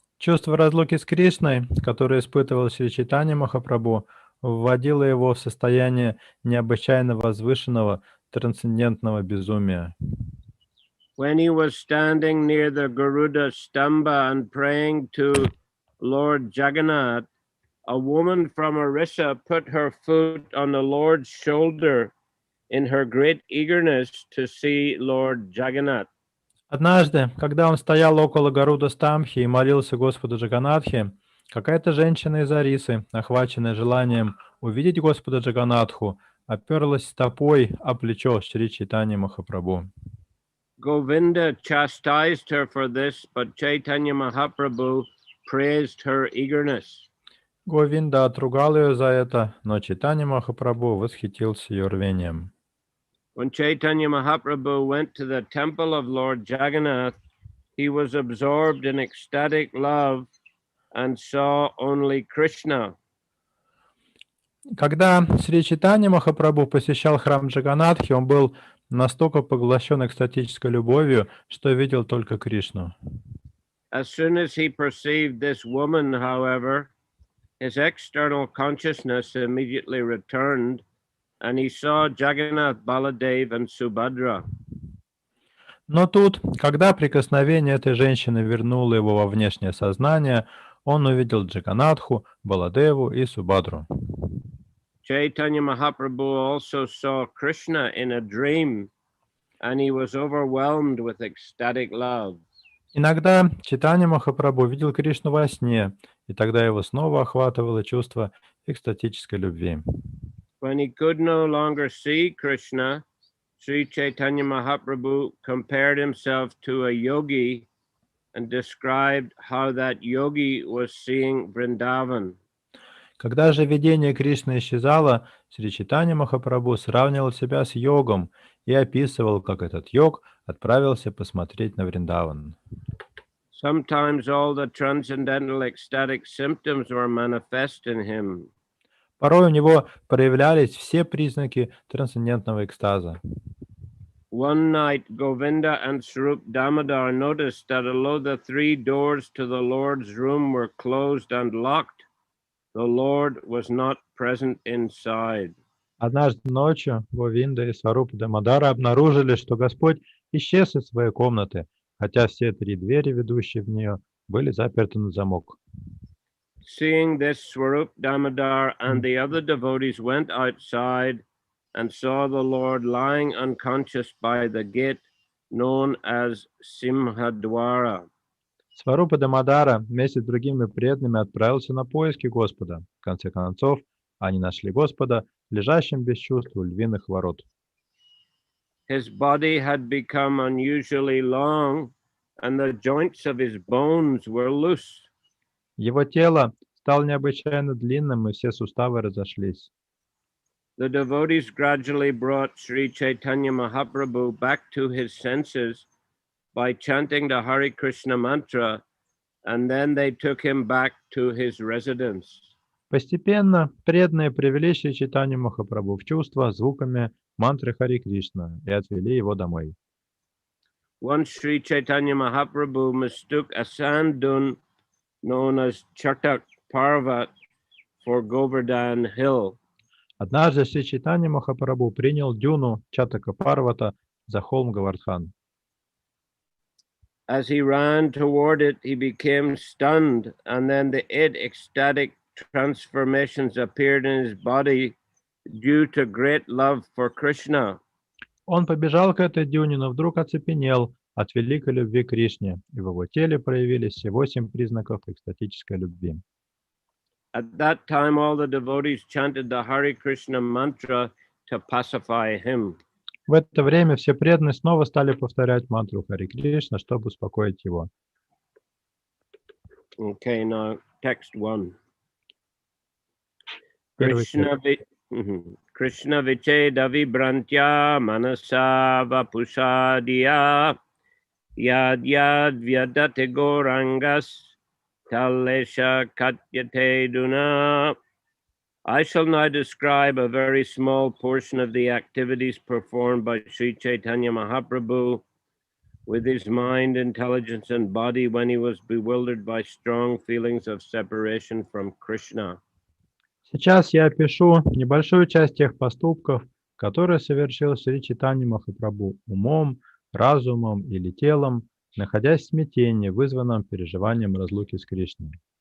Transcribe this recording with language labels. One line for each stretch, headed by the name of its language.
Russian: Чувство разлуки с Кришной, которое испытывал Шри Чайтанья Махапрабху, вводило его в состояние необычайно возвышенного трансцендентного безумия.
English: When he was standing near the Garuda Stamba and praying to Lord Jagannath, a woman from Orissa put her foot on the Lord's shoulder in her great eagerness to see Lord Jagannath.
Russian: Однажды, когда он стоял около Гаруда Стамхи и молился Господу Джаганатхе, какая-то женщина из Арисы, охваченная желанием увидеть Господа Джаганатху, оперлась стопой о плечо Шри Чайтаньи Махапрабху.
English: Govinda chastised her for this, but Chaitanya Mahaprabhu praised her eagerness.
Russian: Говинда отругал ее за это, но Чайтанья Махапрабху восхитился ее рвением.
English: When Chaitanya Mahaprabhu went to the temple of Lord Jagannath, he was absorbed in ecstatic love and saw only Krishna.
Russian: Когда Шри Чайтанья Махапрабху посещал храм Джаганатхи, он был настолько поглощен экстатической любовью, что видел только Кришну.
English: As soon as he perceived this woman, however, his external consciousness immediately returned, and he saw Jagannath, Baladev, and Subhadra.
Russian: Но тут, когда прикосновение этой женщины вернуло его во внешнее сознание, он увидел Джаганатху, Баладеву и Субадру.
English: Chaitanya Mahaprabhu also saw Krishna in a dream, and he was overwhelmed with ecstatic love.
Russian: Иногда Чайтанья Махапрабху видел Кришну во сне, и тогда его снова охватывало чувство экстатической любви.
English: When he could no longer see Krishna, Sri Chaitanya Mahaprabhu compared himself to a yogi and described how that yogi was seeing Vrindavan.
Russian: Когда же видение Кришны исчезало, Шри Чайтанья Махапрабху сравнивал себя с йогом и описывал, как этот йог отправился посмотреть на Вриндаван.
English: Sometimes all the transcendental ecstatic symptoms were manifest in him.
Russian: Порой у него проявлялись все признаки трансцендентного экстаза.
English: One night, Govinda and Swarup Damodar noticed that although the three doors to the Lord's room were closed and locked, the Lord was not present inside.
Russian: Однажды ночью Говинда и Сварупа Дамодара обнаружили, что Господь исчез из своей комнаты, хотя все три двери, ведущие в нее, были заперты на замок.
English: Seeing this, Swarup Damodar and the other devotees went outside and saw the Lord lying unconscious by the gate known as Simhadwara.
Russian: Сварупа Дамодара вместе с другими преданными отправился на поиски Господа. В конце концов, они нашли Господа, лежащим без чувств у львиных ворот.
English: His body had become unusually long, and the joints of his bones were loose.
Russian: Его тело стало необычайно длинным, и все суставы разошлись.
English: The devotees gradually brought Sri Chaitanya Mahaprabhu back to his senses by chanting the Hare Krishna mantra, and then they took him back to his residence.
Russian: Постепенно преданные привели Шри Чайтанью Махапрабху в чувство звуками мантры Харе Кришна и отвели его домой.
English: Once Sri Chaitanya Mahaprabhu mistook a sand dune known as Chatak Parvat for Govardhan Hill.
Russian: Однажды Шри Чайтанья Махапрабху принял дюну Чатака Парвата за холм Говардхан.
English: As he ran toward it, he became stunned, and then the 8 ecstatic transformations appeared in his body due to great love for Krishna.
Russian: Он побежал к этой дюне, но вдруг оцепенел от великой любви к Кришне, и в его теле проявились все 8 признаков экстатической любви.
English: At that time, all the devotees chanted the Hare Krishna mantra to pacify him.
Russian: В это время все преданные снова стали повторять мантру Харе Кришна, чтобы успокоить его.
English: Okay, now text 1.
Russian: Первый
Sanskrit: Krishna vicheda vibrantya manasa vapushadiya yad yad vyadate gorangas talesha katyate duna.
English: I shall now describe a very small portion of the activities performed by Sri Chaitanya Mahaprabhu with his mind, intelligence, and body when he was bewildered by strong feelings of separation from Krishna.
Russian: Сейчас я опишу небольшую часть тех поступков, которые совершил Шри Чайтанья Махапрабху умом, разумом или телом, находясь в смятении, вызванном переживанием разлуки с Кришной.